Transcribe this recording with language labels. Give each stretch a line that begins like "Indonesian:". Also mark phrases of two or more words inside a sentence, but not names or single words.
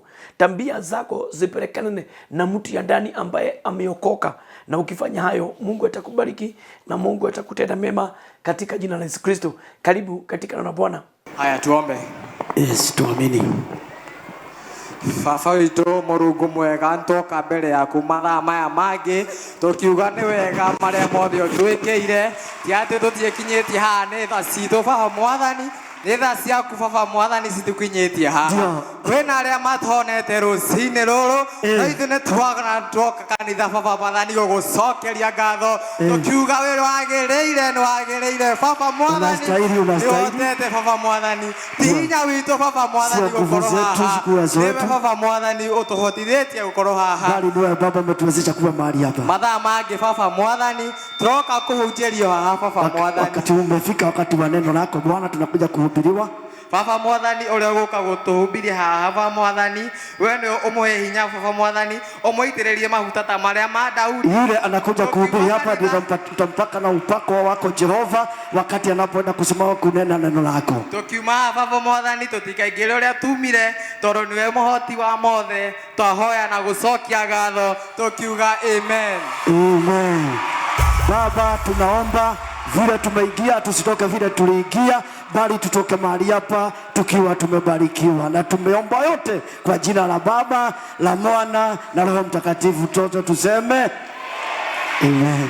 Swahili: Tabia zako zipelekane na mtu ya ndani ambaye ameokoka, na ukifanya hayo Mungu atakubariki na Mungu atakutenda mema katika jina la Yesu Kristo. Karibu katika neno la Bwana. Haya, tuombe. Yes, tuamini.
Kikuyu: Baba witũ Mũrungu mwega, ntoka mbere yaku mathaa maya mangĩ tũkiuga nĩ wega marĩa mothe ũtwĩkĩire, ti atĩ tũtiĩkinyĩtie haha nĩ tha citũ Baba Mwathani, nĩ tha ciaku Baba Mwathani citũkinyĩtie haha. Kwĩna arĩa matonete rũcinĩ rũrũ, no ithuĩ nĩ twoka kanitha Baba Mwathani gũgũcokeria ngatho, tũkiuga wĩ wagĩrĩire Baba Mwathani, nĩwotete Baba Mwathani, ti hinya witũ Baba Mwathani gũkorwo haha, nĩwe Baba Mwathani ũtũhotithĩtie gũkorwo haha.
Swahili: Bali ndio Baba umetuwezesha kuwa mahali hapa.
Kikuyu: Mathaa mangĩ Baba Mwathani turoka kũhunjĩrio haha Baba Mwathani.
Swahili: Wakati umefika, wakati wa neno lako Bwana, tunakuja kuhubiriwa.
Kikuyu: Baba Mwathani ũrĩa ũgũka gũtũhubiria haha Baba Mwathani, we nĩ ũmũhe hinya Baba Mwathani, ũmũitĩrĩrie maguta ta marĩa ma Daudi.
Swahili: Yule anakuja kuhubiri hapa ndio tutampaka na upako wako Jehova wakati anapoenda kusimama kunena neno lako.
Kikuyu: Tukiuma Baba Mwathani tũtikaingĩre ũrĩa tumire, tondũ niwe mũhoti wa mothe, twahoya na gũcokia ngatho tukiuga amen. Amen.
Swahili: Baba, tunaomba vile tumeingia tusitoke vile tuliingia, bali tutoke mahali hapa tukiwa tumebarikiwa, na tumeomba yote kwa jina la Baba, la Mwana na Roho Mtakatifu. Toto tuseme amen.